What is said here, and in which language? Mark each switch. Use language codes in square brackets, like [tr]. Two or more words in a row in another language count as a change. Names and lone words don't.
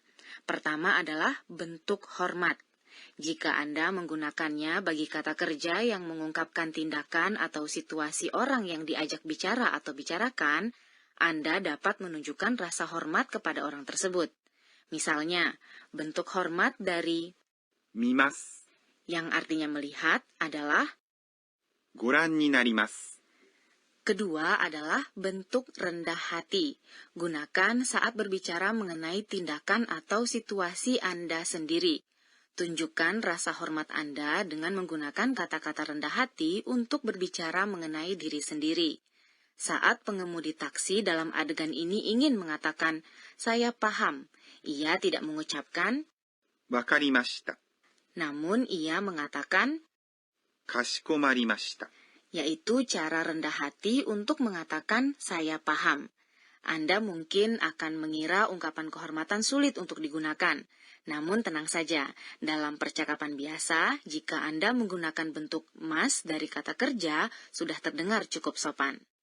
[id] Pertama adalah bentuk hormat. Jika Anda menggunakannya bagi kata kerja yang mengungkapkan tindakan atau situasi orang yang diajak bicara atau bicarakan, Anda dapat menunjukkan rasa hormat kepada orang tersebut. Misalnya, bentuk hormat dari [ja] 見ます。 [id] yang artinya melihat adalah, [ja] ご覧になります。 [id] kedua adalah bentuk rendah hati. Gunakan saat berbicara mengenai tindakan atau situasi Anda sendiri. Tunjukkan rasa hormat Anda dengan menggunakan kata-kata rendah hati untuk berbicara mengenai diri sendiri. Saat pengemudi taksi dalam adegan ini ingin mengatakan, saya paham, ia tidak mengucapkan, [ja] わかりました。 [id] namun ia mengatakan, [ja] かしこまりました。 [id] yaitu cara rendah hati untuk mengatakan saya paham. Anda mungkin akan mengira ungkapan kehormatan sulit untuk digunakan. Namun tenang saja, dalam percakapan biasa, jika Anda menggunakan bentuk mas dari kata kerja, sudah terdengar cukup sopan.